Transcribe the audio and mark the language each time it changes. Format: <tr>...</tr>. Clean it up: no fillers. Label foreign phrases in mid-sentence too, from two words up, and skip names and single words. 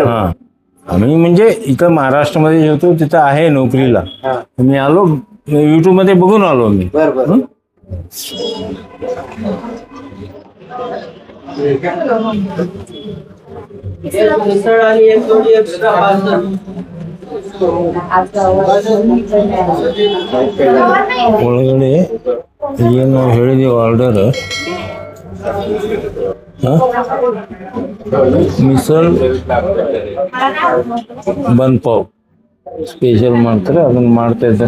<mr>हा आम्ही म्हणजे इथं महाराष्ट्रामध्ये होतो, तिथं आहे नोकरीला. हा मी आलो युट्यूब मध्ये बघून आलो मी. बरं बरं. मिसळ आणि एक जोडी एक्स्ट्रा</mr> <kn>ಒಳಗಡೆ ಏನು ನಾವು ಹೇಳಿದೀವಿ ಆರ್ಡರ್. ಮಿಸಲ್ ಬಂದ್ ಪಾವ್ ಸ್ಪೆಷಲ್ ಮಾಡ್ತಾರೆ, ಅದನ್ನ ಮಾಡ್ತಾ ಇದ್ದಾರೆ.</kn>